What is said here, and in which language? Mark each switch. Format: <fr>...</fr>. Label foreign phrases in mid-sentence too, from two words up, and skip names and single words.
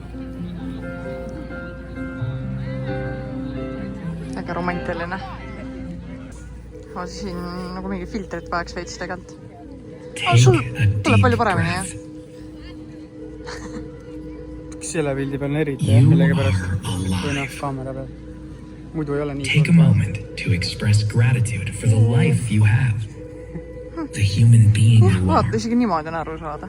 <et>Väga romantiline. Siin nagu mingi filtrit vajaks veits tegelt. Sul tuleb palju paremini, jah? Selle pildi peal on eriti, jah, millega pärast või noh, kaamera peal. Muidu ei ole nii</et> <en>Take a moment to express gratitude for the life you have. The human being you are.</en> <et>Vaata, isegi niimoodi on aru saada.</et>